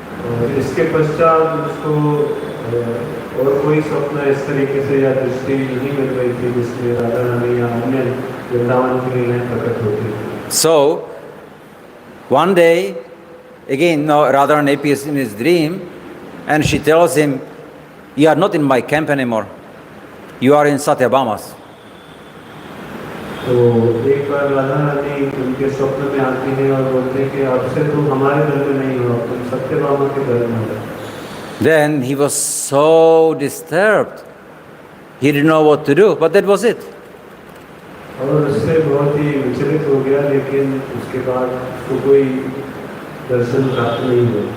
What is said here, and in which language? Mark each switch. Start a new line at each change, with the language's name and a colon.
Hindi: और इसके पश्चात उसको और कोई स्वप्न इस तरीके से या दृष्टि नहीं मिल रही थी जिसमें राधा रानी या अन्य वृंदावन की लीलाएं प्रकट होती थी।
English: So one day, again, Radharani appears in his dream, and she tells him, "You are not in my camp anymore. You are in Satyabhama's."
Hindi: तो एक बार राधा रानी उनके स्वप्न में आती है और बोलते हैं कि अब से तुम हमारे दल में नहीं हो, तुम सत्यभामा के दल में हो।
English: Then he was so disturbed. He didn't know what to do, but that was it.
Hindi: और उससे बहुत ही विचलित हो गया, लेकिन उसके बाद उसको कोई दर्शन प्राप्त नहीं हुआ।